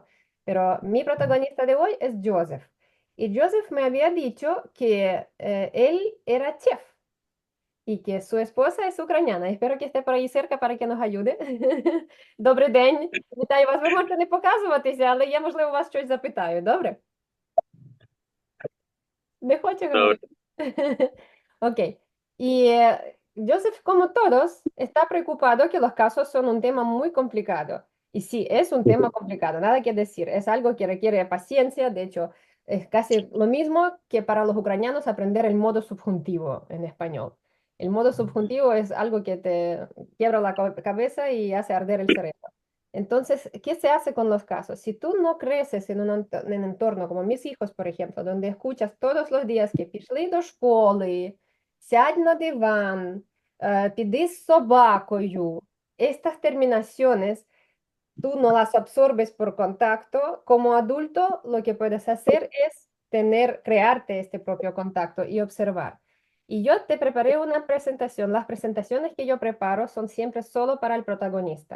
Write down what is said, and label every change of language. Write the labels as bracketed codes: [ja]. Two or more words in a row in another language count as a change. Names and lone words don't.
[es] Pero mi protagonista de hoy es Joseph. Y Joseph me había dicho que él era chef y que su esposa es ucraniana. Espero que esté por ahí cerca para que nos ayude. [uk] Добрий день. Вітаю вас. Ви можете не показуватися, але я, можливо, вас щось запитаю. Добре? Не хоче говорити? [es] Ok. Y Joseph, como todos, está preocupado que los casos son un tema muy complicado. Y sí, es un tema complicado, nada que decir. Es algo que requiere paciencia. De hecho, es casi lo mismo que para los ucranianos aprender el modo subjuntivo en español. El modo subjuntivo es algo que te quiebra la cabeza y hace arder el cerebro. Entonces, ¿qué se hace con los casos? Si tú no creces en un entorno como mis hijos, por ejemplo, donde escuchas todos los días que [uk] пішли до школи, сядь на диван, піди з собакою, [es] estas terminaciones tú no las absorbes por contacto, como adulto lo que puedes hacer es crearte este propio contacto y observar. Y yo te preparé una presentación. Las presentaciones que yo preparo son siempre solo para el protagonista.